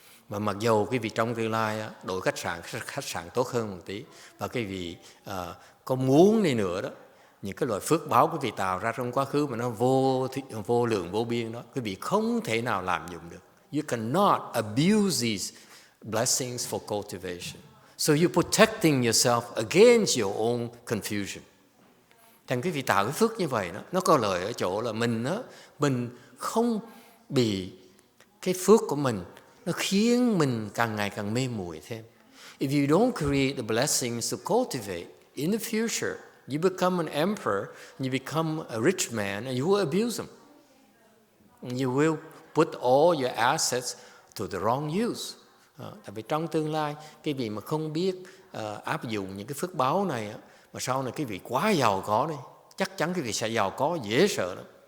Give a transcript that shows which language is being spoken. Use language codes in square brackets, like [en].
[vi] Mà mặc dầu quý vị trong tương lai đổi khách sạn tốt hơn một tí, và quý vị có muốn đi nữa đó, những cái loại phước báo quý vị tạo ra trong quá khứ mà nó vô lượng vô biên đó, quý vị không thể nào làm dụng được. [en] You cannot abuse these blessings for cultivation. So you're protecting yourself against your own confusion. [vi] Thành quý vị tạo cái phước như vậy đó, nó có lợi ở chỗ là mình không bị cái phước của mình nó khiến mình càng ngày càng mê muội thêm. [en] If you don't create the blessings to cultivate, in the future, you become an emperor, you become a rich man, and you will abuse them. You will put all your assets to the wrong use. [vi] Tại vì trong tương lai, cái vị mà không biết áp dụng những cái phước báo này, mà sau này cái vị quá giàu có đi, chắc chắn cái vị sẽ giàu có dễ sợ lắm.